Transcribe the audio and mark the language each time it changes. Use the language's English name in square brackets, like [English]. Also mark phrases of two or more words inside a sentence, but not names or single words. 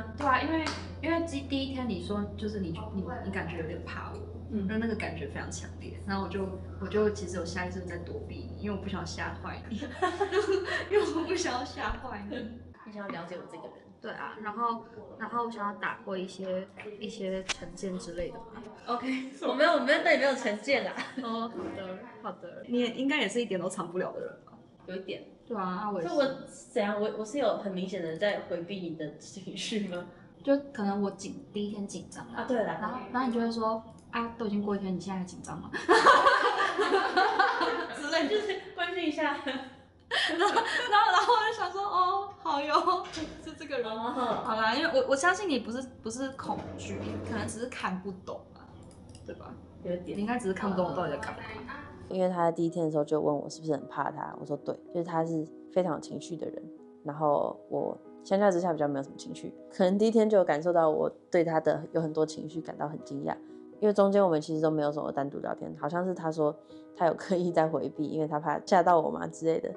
[Chinese] 对啊，因為第一天你說就是你感覺有點怕我，那個感覺非常強烈，然後我就其實有下意識在躲避你，因為我不想嚇壞你，因為我不想要嚇壞你。你想要了解我這個人？對啊，然後我想要打破一些成見之類的嘛。OK，我沒有對你沒有成見啦。哦，好的，你也應該也是一點都藏不了的人吧？有一點。對啊，我也是。我怎樣？我是有很明顯的在回避你的情緒嗎？就可能我第一天緊張啊，對了，然後你就會說啊，都已經過一天，你現在還緊張嗎？之類，就是關心一下。然後我就想說，哦，好喲，是這個人。好啦，因為我相信你不是恐懼，可能只是看不懂啊，對吧？有點，你應該只是看不懂我到底在幹嘛。因為他在第一天的時候就問我是不是很怕他，我說對，就是他是非常有情緒的人。然後我相較之下比較沒有什麼情緒，可能第一天就有感受到我對他的有很多情緒感到很驚訝，因為中間我們其實都沒有什麼單獨聊天，好像是他說他有刻意在回避，因為他怕嚇到我嘛之類的。